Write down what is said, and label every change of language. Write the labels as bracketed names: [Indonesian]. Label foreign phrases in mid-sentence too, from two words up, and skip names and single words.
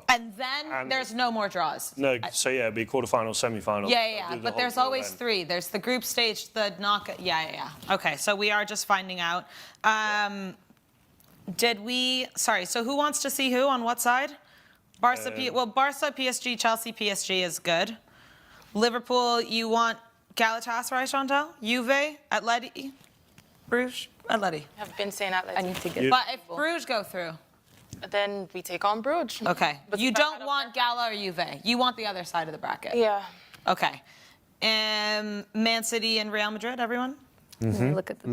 [English] And then there's no more draws. No, so yeah, it'll be quarterfinal, semi-final. Yeah, They'll do the but whole there's draw always then. 3. There's the group stage, the knockout. Yeah. Okay, so we are just finding out. So who wants to see who on what side? Barca, Barca, PSG, Chelsea, PSG is good. Liverpool, you want Galatasaray, Chantal? Juve, Atleti, Bruges, Atleti. I've been saying that. I need to get. But if Bruges go through, Then we take on Bruges. okay. But You if I don't had a want Gala or Juve. You want the other side of the bracket. Yeah. Okay. Man City and Real Madrid, everyone? Look at the.